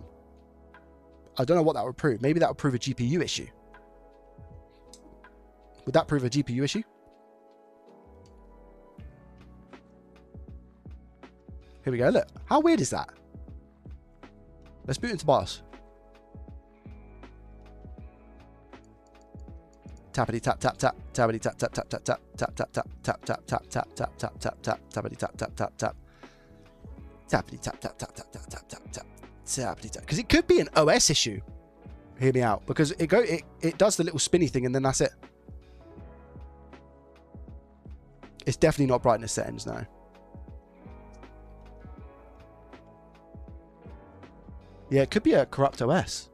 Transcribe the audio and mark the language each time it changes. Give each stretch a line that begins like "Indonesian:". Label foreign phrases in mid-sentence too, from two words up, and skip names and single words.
English: I don't know what that would prove. Maybe that would prove a GPU issue. Would that prove a GPU issue? Here we go. Look. How weird is that? Let's boot into BIOS. Tappity tap tap tap. Tappity tap tap tap tap tap tap tap tap tap tap tap tap tap tap tap tap tappity tap tap tap tap. Tappity tap tap tap tap tap tap tap tap tappity tap. Because it could be an OS issue. Hear me out. Because it does the little spinny thing and then that's it. It's definitely not brightness settings now. Yeah, it could be a corrupt OS.